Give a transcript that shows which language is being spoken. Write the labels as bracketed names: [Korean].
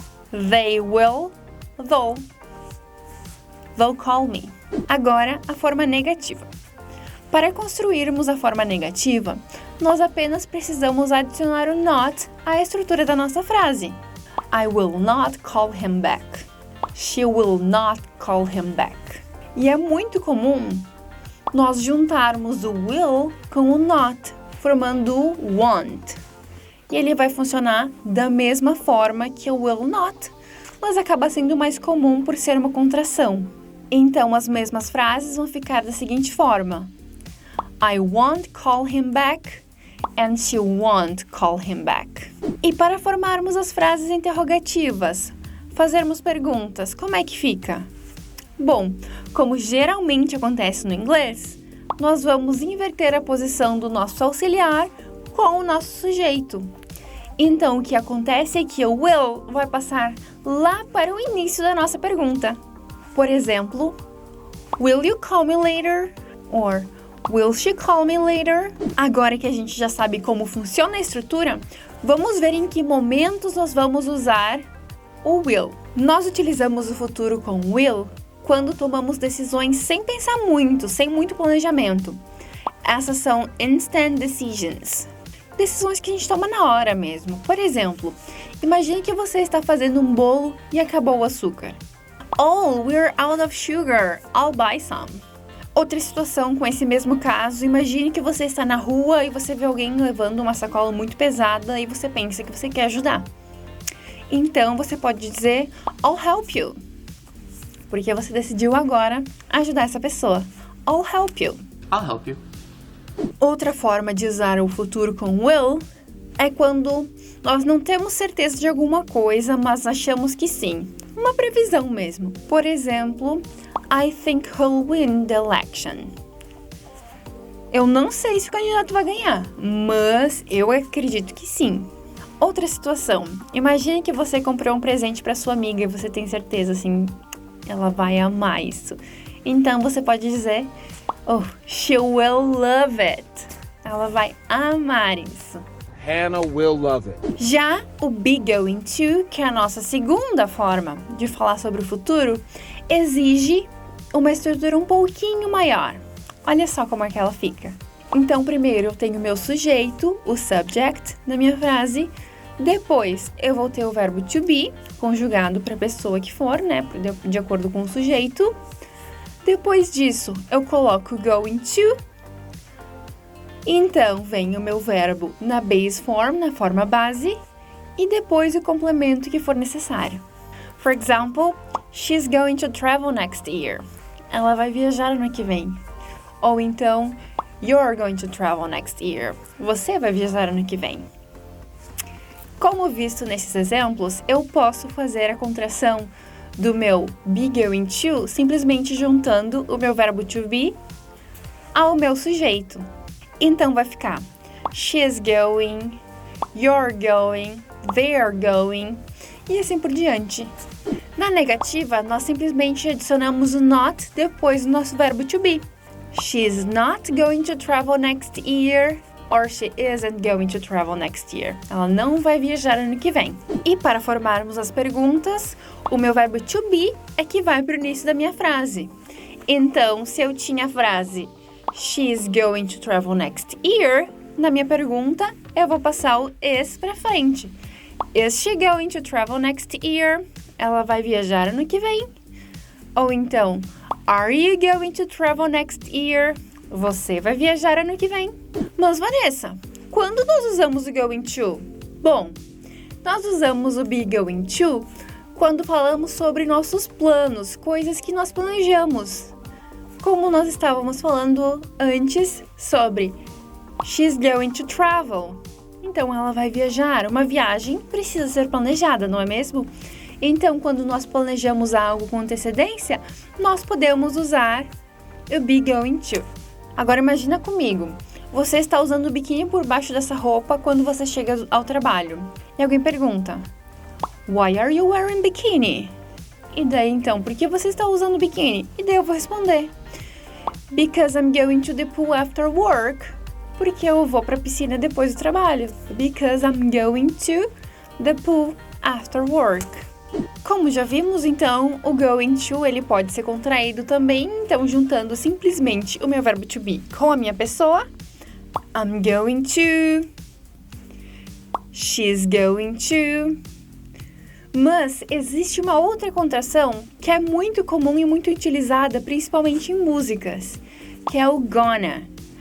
[English] They will, they'll call me. [Portuguese] Agora, a forma negativa. Para construirmos a forma negativa, nós apenas precisamos adicionar o not à estrutura da nossa frase. [English] I will not call him back. She will not call him back. [Portuguese] E é muito comum nós juntarmos o will com o not, formando o want. E ele vai funcionar da mesma forma que o will not, mas acaba sendo mais comum por ser uma contração. Então, as mesmas frases vão ficar da seguinte forma. [English] I won't call him back and she won't call him back. [Portuguese] E para formarmos as frases interrogativas, fazermos perguntas, como é que fica? Bom, como geralmente acontece no inglês, nós vamos inverter a posição do nosso auxiliar com o nosso sujeito. Então, o que acontece é que o will vai passar lá para o início da nossa pergunta. Por exemplo, [English] will you call me later? Or will she call me later? [Portuguese] Agora que a gente já sabe como funciona a estrutura, vamos ver em que momentos nós vamos usar o will. Nós utilizamos o futuro com will quando tomamos decisões sem pensar muito, sem muito planejamento. Essas são instant decisions. Decisões que a gente toma na hora mesmo. Por exemplo, imagine que você está fazendo um bolo e acabou o açúcar. [English] Oh, we're out of sugar. I'll buy some. [Portuguese] Outra situação com esse mesmo caso, imagine que você está na rua e você vê alguém levando uma sacola muito pesada e você pensa que você quer ajudar. Então, você pode dizer, [English] I'll help you. [Portuguese] Porque você decidiu agora ajudar essa pessoa. [English] I'll help you. I'll help you. [Portuguese] Outra forma de usar o futuro com will é quando nós não temos certeza de alguma coisa, mas achamos que sim. uma previsão mesmo. Por exemplo, [English] I think he'll win the election. [Portuguese] Eu não sei se o candidato vai ganhar, mas eu acredito que sim. Outra situação. Imagine que você comprou um presente para sua amiga e você tem certeza, assim, ela vai amar isso. Então, você pode dizer, [English] oh, she will love it. [Portuguese] Ela vai amar isso. [English] Hannah will love it. [Portuguese] Já o be going to, que é a nossa segunda forma de falar sobre o futuro, exige uma estrutura um pouquinho maior. Olha só como é que ela fica. Então, primeiro eu tenho o meu sujeito, o subject, na minha frase. Depois, eu vou ter o verbo to be, conjugado para a pessoa que for, né? De acordo com o sujeito. Depois disso, eu coloco going to. Então, vem o meu verbo na base form, na forma base. E depois o complemento que for necessário. [English] For example, she's going to travel next year. [Portuguese] Ela vai viajar no ano que vem. Ou então, [English] you're going to travel next year. [Portuguese] Você vai viajar ano que vem. Como visto nesses exemplos, eu posso fazer a contração do meu be going to simplesmente juntando o meu verbo to be ao meu sujeito. Então vai ficar [English] she's going, you're going, they're going [Portuguese] e assim por diante. Na negativa, nós simplesmente adicionamos o not depois do nosso verbo to be. [English] She's not going to travel next year. Or she isn't going to travel next year. [Portuguese] Ela não vai viajar ano que vem. E para formarmos as perguntas, o meu verbo to be é que vai para o início da minha frase. Então, se eu tinha a frase [English] she's going to travel next year, [Portuguese] na minha pergunta, eu vou passar o is para frente. [English] Is she going to travel next year? [Portuguese] Ela vai viajar ano que vem. Ou então, [English] are you going to travel next year? [Portuguese] Você vai viajar ano que vem. Mas, Vanessa, quando nós usamos o going to? Bom, nós usamos o be going to quando falamos sobre nossos planos, coisas que nós planejamos. Como nós estávamos falando antes sobre she's going to travel. Então, ela vai viajar. Uma viagem precisa ser planejada, não é mesmo? Então, quando nós planejamos algo com antecedência, nós podemos usar o be going to. Agora, imagina comigo. Você está usando o biquíni por baixo dessa roupa quando você chega ao trabalho. E alguém pergunta, [English] why are you wearing bikini? [Portuguese] E daí, então, por que você está usando biquíni? E daí eu vou responder, [English] because I'm going to the pool after work. [Portuguese] Porque eu vou para a piscina depois do trabalho. [English] Because I'm going to the pool after work. [Portuguese] Como já vimos, então, o going to ele pode ser contraído também. Então, juntando simplesmente o meu verbo to be com a minha pessoa, [English] I'm going to, she's going to. [Portuguese] Mas existe uma outra contração que é muito comum e muito utilizada, principalmente em músicas, que é o gonna.